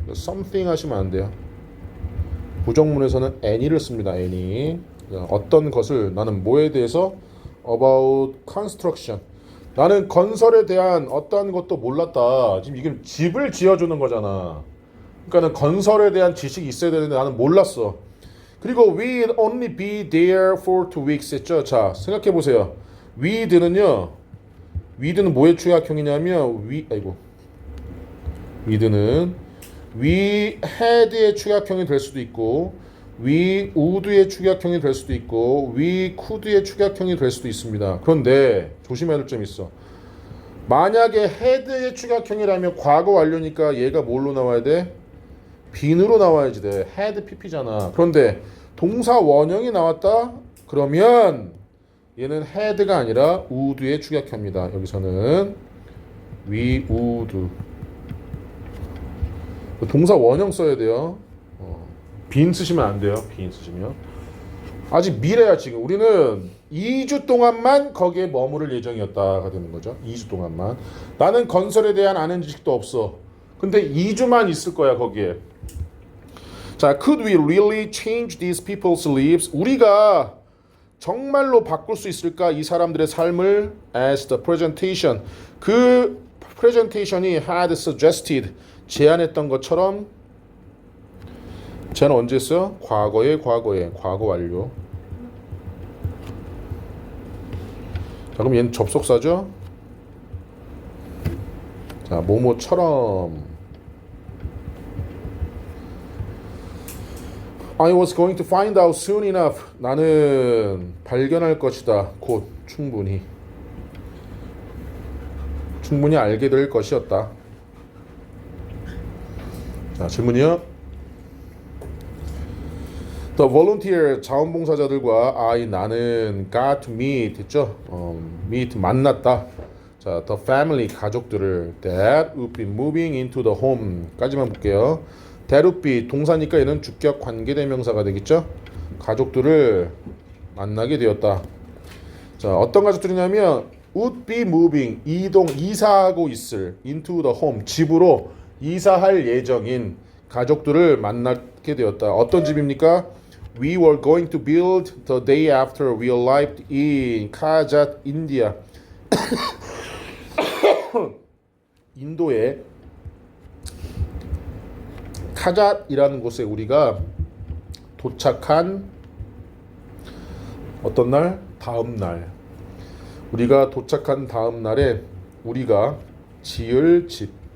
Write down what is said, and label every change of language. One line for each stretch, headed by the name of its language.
Korean: something 하시면 안 돼요. 부정문에서는 any를 씁니다. any. 어떤 것을 나는 뭐에 대해서 about construction. 나는 건설에 대한 어떠한 것도 몰랐다. 지금 이게 집을 지어주는 거잖아. 그러니까는 건설에 대한 지식이 있어야 되는데 나는 몰랐어. 그리고
English: we'd only be there for 2 weeks
Korean: 했죠. 자, 생각해 보세요. we'd는요. we'd는 뭐의 축약형이냐면 we'd는 we had의 축약형이 될 수도 있고 we would의 축약형이 될 수도 있고 we could의 축약형이 될 수도 있습니다. 그런데 조심해야 될 점이 있어. 만약에 had의 축약형이라면 과거 완료니까 얘가 뭘로 나와야 돼? 빈으로 나와야지 돼. had pp잖아. 그런데 동사 원형이 나왔다? 그러면 얘는 had가 아니라 would의 축약형입니다.
English: 여기서는 we would.
Korean: 동사 원형 써야 돼요. 빈 쓰시면 안 돼요. 빈 쓰시면. 아직 미래야 지금. 우리는 2주 동안만 거기에 머무를 예정이었다가 되는 거죠. 2주 동안만. 나는 건설에 대한 아는 지식도 없어. 근데 2주만 있을 거야 거기에. 자,
English: could we really change these people's lives?
Korean: 우리가 정말로 바꿀 수 있을까? 이 사람들의 삶을
English: as the presentation.
Korean: 그 presentation이
English: had suggested.
Korean: 제안했던 것처럼 제안 언제 했어요? 과거 완료. 자, 그럼 얘는 접속사죠? 자, 뭐뭐처럼
English: I was going to find out soon enough.
Korean: 나는 발견할 것이다. 곧 충분히 알게 될 것이었다. 자, 질문이요.
English: The volunteer
Korean: 자원봉사자들과 나는
English: got to meet
Korean: 했죠. meet 만났다. 자,
English: the family
Korean: 가족들을
English: that would be moving into the home
Korean: 까지만 볼게요. that would be 동사니까 얘는 주격 관계대명사가 되겠죠. 가족들을 만나게 되었다. 자, 어떤 가족들이냐면
English: would be moving,
Korean: 이사하고 있을
English: into the home,
Korean: 집으로 이사할 예정인 가족들을 만나게 되었다. 어떤 집입니까?
English: We were going to build the day after we arrived in Kajat, India.
Korean: 인도의 카잣이라는 곳에 우리가 도착한 어떤 날? 다음 날. 우리가 도착한 다음 날에 우리가 지을 집.